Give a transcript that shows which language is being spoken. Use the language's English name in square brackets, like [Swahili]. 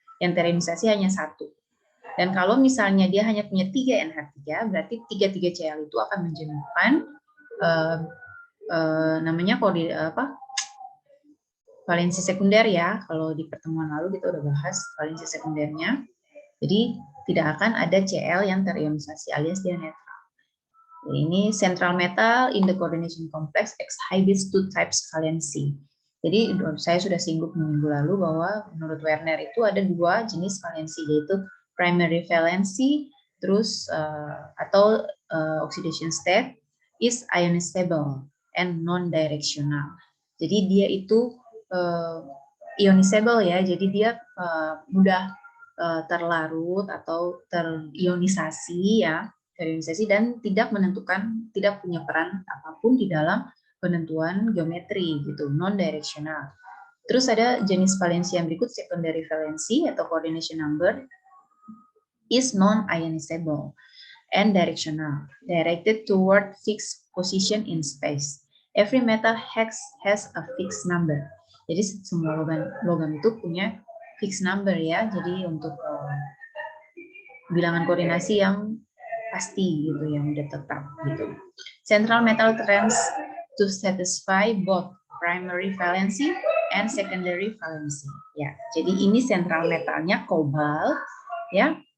[Indonesian] Yang terionisasi hanya 1. Dan kalau misalnya dia hanya punya 3 NH3, berarti 3 Cl itu akan menjenuhkan namanya valensi sekunder ya. Kalau di pertemuan lalu kita udah bahas valensi sekundernya. Jadi tidak akan ada Cl yang terionisasi alias dia netral. [English] Ini central metal in the coordination complex exhibits 2 types valency. [Indonesian] Jadi saya sudah singgung minggu lalu bahwa menurut Werner itu ada 2 jenis valensi, yaitu primary valency, terus atau [English] oxidation state is ionizable and non-directional. [Indonesian] Jadi dia itu ionizable ya, jadi dia mudah terlarut atau terionisasi ya, terionisasi dan tidak punya peran apapun di dalam penentuan geometri gitu, non-directional. Terus ada jenis valensi yang berikut, [English] secondary valency atau coordination number is non-ionizable and directional, directed toward fixed position in space. Every metal has a fixed number. [Indonesian] Jadi semua logam itu punya fixed number ya. Jadi untuk bilangan koordinasi yang pasti gitu, yang udah tetap gitu. [English] Central metal trends to satisfy both primary valency and secondary valency. [Indonesian] Ya, jadi ini central metalnya kobalt ya.